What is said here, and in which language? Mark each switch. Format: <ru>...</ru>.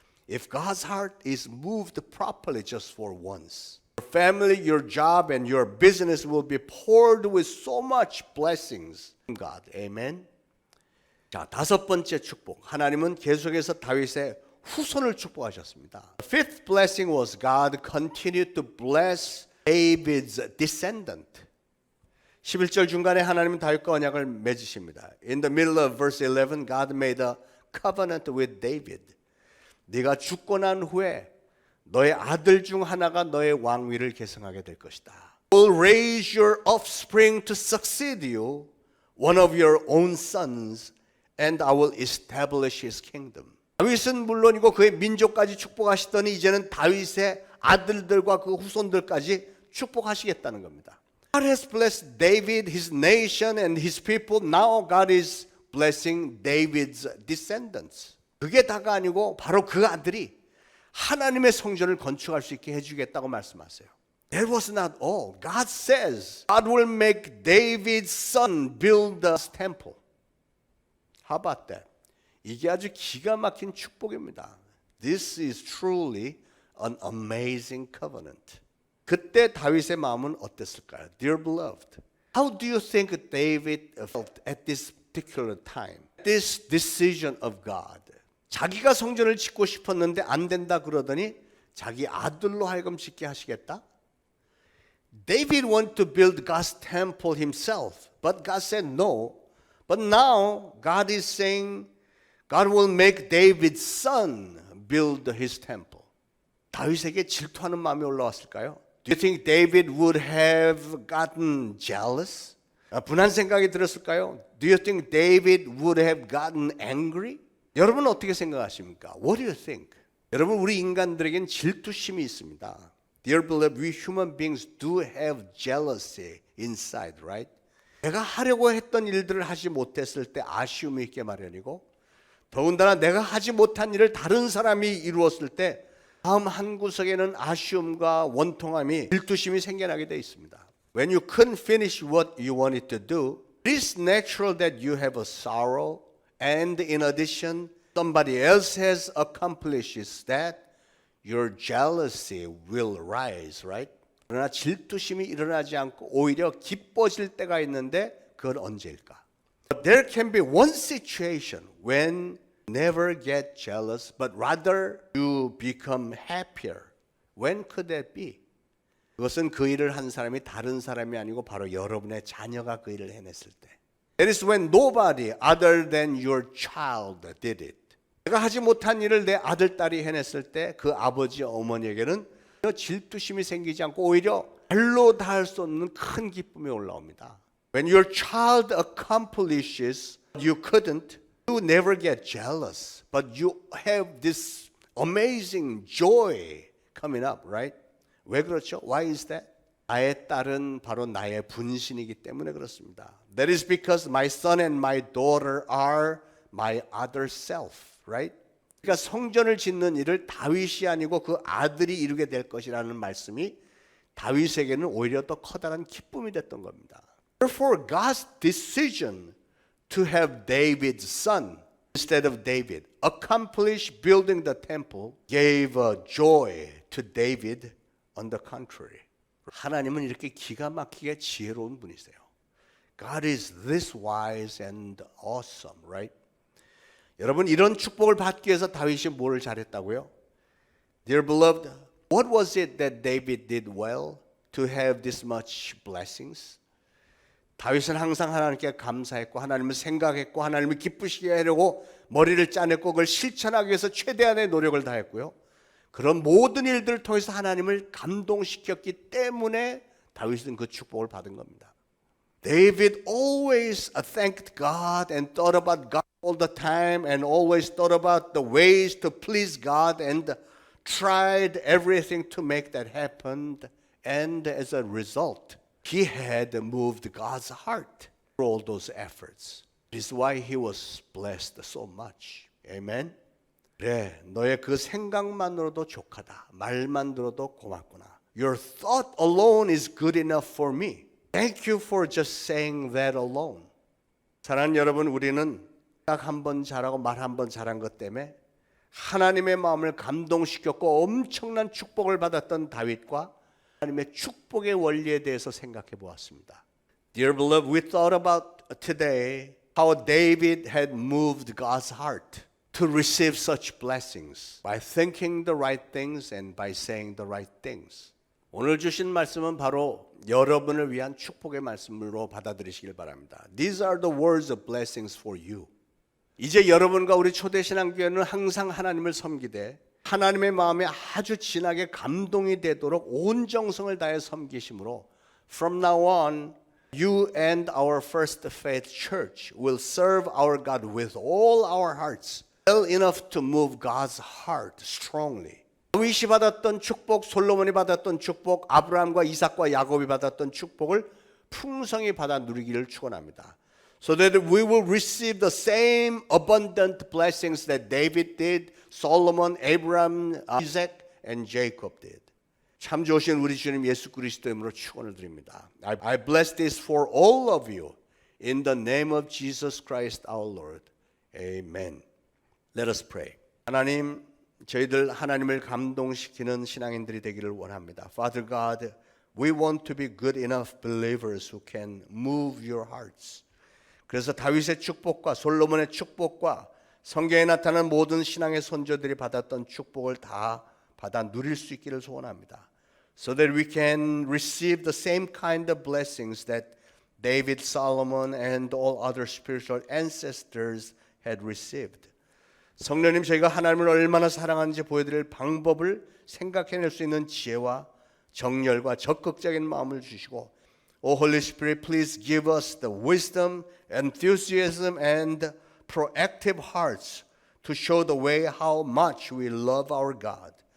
<en>If God's heart is moved properly just for once, your family, your job, and your business will be poured with so much blessings from God.</en> <ko>Amen. 자, 다섯 번째 축복. 하나님은 계속해서 다윗의 후손을 축복하셨습니다.</ko> <en>The fifth blessing was God continued to bless David's descendant.</en> <ko>11절 중간에 하나님은 다윗과 언약을 맺으십니다.</ko> <en>In the middle of verse 11, God made a covenant with David.</en> <ko>네가 죽고 난 후에 너의 아들 중 하나가 너의 왕위를 계승하게 될 것이다.</ko> <en>I will raise your offspring to succeed you, one of your own sons, and I will establish his kingdom.</en> <ko>다윗은 물론이고 그의 민족까지 축복하시더니 이제는 다윗의 아들들과 그 후손들까지 축복하시겠다는 겁니다.</ko> <en>God has blessed David, his nation and his people. Now God is blessing David's descendants.</en> <ko>그게 다가 아니고 바로 그 아들이 하나님의 성전을 건축할 수 있게 해주겠다고 말씀하세요.</ko> <en>That was not all. God says God will make David's son build the temple. How about that?</en> <ko>이게 아주 기가 막힌 축복입니다.</ko> <en>This is truly an amazing covenant.</en> <ko>그때 다윗의 마음은 어땠을까요?</ko> <en>Dear beloved, how do you think David felt at this particular time? This decision of God.</en> <ko>자기가 성전을 짓고 싶었는데 안 된다 그러더니 자기 아들로 하여금 짓게 하시겠다?</ko> <en>David wanted to build God's temple himself, but God said no. But now God is saying God will make David's son build his temple.</en> <ko>다윗에게 질투하는 마음이 올라왔을까요?</ko> <en>Do you think David would have gotten jealous?</en> <ko>분한 생각이 들었을까요?</ko> <en>Do you think David would have gotten angry?</en> <ko>여러분은 어떻게 생각하십니까?</ko> <en>What do you think?</en> <ko>여러분, 우리 인간들에겐 질투심이 있습니다.</ko> <en>Dear beloved, we human beings do have jealousy inside, right?</en> <ko>내가 하려고 했던 일들을 하지 못했을 때 아쉬움이 있게 마련이고, 더군다나 내가 하지 못한 일을 다른 사람이 이루었을 때 마음 한구석에는 아쉬움과 원통함이, 질투심이 생겨나게 되어 있습니다.</ko> <en>When you couldn't finish what you wanted to do, it is natural that you have a sorrow, and in addition, somebody else has accomplished that, your jealousy will rise, right?</en> <ko>그러나 질투심이 일어나지 않고 오히려 기뻐질 때가 있는데 그건 언제일까?</ko> <en>But there can be one situation when you never get jealous, but rather you become happier. When could that be?</en> <ko>그것은 그 일을 한 사람이 다른 사람이 아니고 바로 여러분의 자녀가 그 일을 해냈을 때.</ko> <en>That is when nobody other than your child did it.</en> <ko>내가 하지 못한 일을 내 아들, 딸이 해냈을 때 그 아버지, 어머니에게는 질투심이 생기지 않고 오히려 말로 다 할 수 없는 큰 기쁨이 올라옵니다.</ko> <en>When your child accomplishes what you couldn't, you never get jealous, but you have this amazing joy coming up, right?</en> <ko>왜 그렇죠?</ko> <en>Why is that?</en> <ko>나의 딸은 바로 나의 분신이기 때문에 그렇습니다.</ko> <en>That is because my son and my daughter are my other self, right?</en> <ko>그러니까 성전을 짓는 일을 다윗이 아니고 그 아들이 이루게 될 것이라는 말씀이 다윗에게는 오히려 더 커다란 기쁨이 됐던 겁니다.</ko> <en>Therefore, God's decision to have David's son instead of David accomplish building the temple gave a joy to David on the contrary.</en> <ko>하나님은 이렇게 기가 막히게 지혜로운 분이세요.</ko> <en>God is this wise and awesome, right?</en> <ko>여러분, 이런 축복을 받기 위해서 다윗이 뭘 잘했다고요?</ko> <en>Dear beloved, what was it that David did well to have this much blessings?</en> <ko>다윗은 항상 하나님께 감사했고 하나님을 생각했고 하나님을 기쁘시게 하려고 머리를 짜냈고 그걸 실천하기 위해서 최대한의 노력을 다했고요. 그런 모든 일들을 통해서 하나님을 감동시켰기 때문에 다윗은 그 축복을 받은 겁니다.</ko> <en>David always thanked God and thought about God all the time and always thought about the ways to please God and tried everything to make that happen. And as a result, he had moved God's heart through all those efforts. This is why he was blessed so much. Amen?</en> <ko>그래, 너의 그 생각만으로도 족하다. 말만 들어도 고맙구나.</ko> <en>Your thought alone is good enough for me. Thank you for just saying that alone.</en> <ko>사랑하는 여러분, 우리는 딱 한 번 잘하고 말 한 번 잘한 것 때문에 하나님의 마음을 감동시켰고 엄청난 축복을 받았던 다윗과 하나님의 축복의 원리에 대해서 생각해 보았습니다.</ko> <en>Dear beloved, we thought about today how David had moved God's heart to receive such blessings by thinking the right things and by saying the right things.</en> <ko>오늘 주신 말씀은 바로 여러분을 위한 축복의 말씀으로 받아들이시길 바랍니다.</ko> <en>These are the words of blessings for you.</en> <ko>이제 여러분과 우리 초대신앙교회는 항상 하나님을 섬기되 하나님의 마음에 아주 진하게 감동이 되도록 온 정성을 다해 섬기심으로</ko> <en>From now on, you and our First Faith Church will serve our God with all our hearts. well enough to move God's heart strongly.</en> <ko>다윗이 받았던 축복, 솔로몬이 받았던 축복, 아브라함과 이삭과 야곱이 받았던 축복을 풍성히 받아 누리기를 축원합니다.</ko> <en>So that we will receive the same abundant blessings that David did, Solomon, Abraham, Isaac, and Jacob did.</en> <ko>참 좋으신 우리 주님 예수 그리스도의 이름으로 축원을 드립니다.</ko> <en>I bless this for all of you in the name of Jesus Christ our Lord. Amen. Let us pray.</en> <ko>하나님, 저희들 하나님을 감동시키는 신앙인들이 되기를 원합니다.</ko> <en>Father God, we want to be good enough believers who can move your hearts.</en> <ko>그래서 다윗의 축복과 솔로몬의 축복과 성경에 나타난 모든 신앙의 선조들이 받았던 축복을 다 받아 누릴 수 있기를 소원합니다.</ko> <en>So that we can receive the same kind of blessings that David, Solomon, and all other spiritual ancestors had received.</en> <ko>성령님, 저희가 하나님을 얼마나 사랑하는지 보여드릴 방법을 생각해낼 수 있는 지혜와 정열과 적극적인 마음을 주시고,</ko> <en>O Holy Spirit, please give us the wisdom, enthusiasm, and proactive hearts to show the way how much we love our God.</en>